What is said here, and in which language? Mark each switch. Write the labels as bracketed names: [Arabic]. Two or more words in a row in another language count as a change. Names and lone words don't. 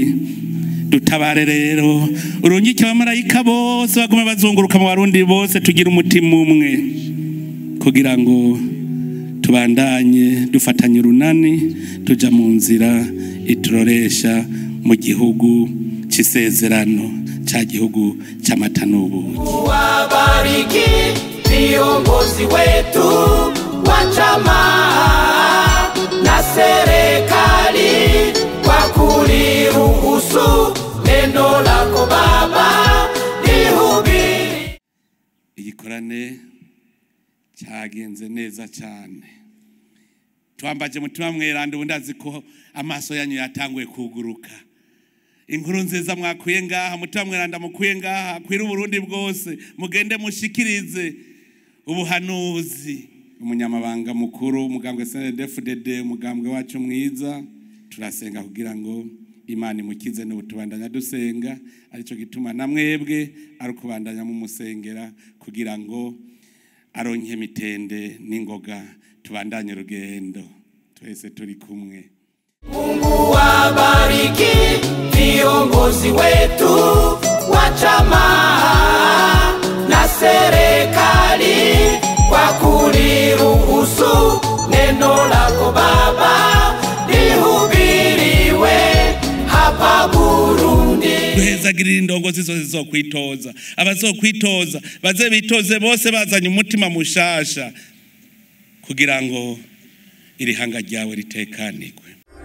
[Rundi] Dutabare rero urungike abamarayika bose bagume bazunguruka mu Barundi bose tugira umutima umwe kugira ngo tubandanye dufatanye urunani tuja mu nzira ituroresha mu gihugu c'isezerano cha gihugu c'amata n'ubuki. [Swahili] Wabariki viongozi wetu wa chama na serikali kwa kuliruhusu neno lako Baba lihubiri. [Rundi] Igikorane cyagenze neza cyane. Twambaje mutima mweranda ubundi azi ko amaso yanyu yatanguye kuguruka. Inkuru nziza mwakuye ngaha mutima mweranda mukuye ngaha kwira Burundi bwose mugende mushikirize ubuhanuzi. Umunyamabanga mukuru umugambwe CNDD-FDD umugambwe wacu mwiza turasenga kugira ngo Imana imukize n'ubutubandanya dusenga arico gituma namwebwe ari kubandanya mu musengera kugira ngo aronke mitende n'ingoga tubandanye rugendo twese turi kumwe. [Swahili] Mungu wabariki viongozi wetu wa chama na serikali kwa kuliruhusu neno lako Baba lihubiriwe hapa Burundi. [Rundi] Duhezagirira indongozi zose zizokwitoza abazokwitoza baze bitoze bose bazanye umutima mushasha kugira ngo iri hanga ryawe ritekanirwe.